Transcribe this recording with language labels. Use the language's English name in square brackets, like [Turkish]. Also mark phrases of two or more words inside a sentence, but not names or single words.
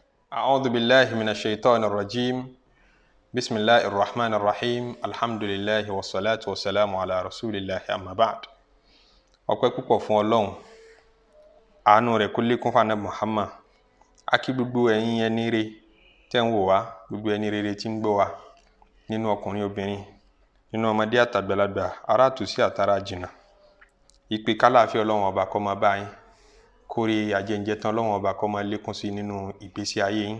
[Arabic] أعوذ بالله من الشيطان الرجيم بسم الله الرحمن الرحيم الحمد لله والصلاة والسلام على رسول الله أما بعد. [Yoruba] ọpẹ́ púpọ̀ fún Ọlọ́run, àánú rẹ̀ kó lékún fún Ànábì Muhammad. A kí gbogbo ẹ̀yin ẹni rere tẹ́ ń wò wá, gbogbo ẹni rere tí ń gbọ́ wá, nínú ọkùnrin obìnrin, nínú ọmọdé àtàgbàlagbà, ará tòsí àtàrà jìnnà. Ìpè kálàáfíà Ọlọ́run ọba kó máa bá yín. Kórè àjẹǹjẹ tán Ọlọ́run ọba kó máa lékún sí nínú ìgbésí ayé yín.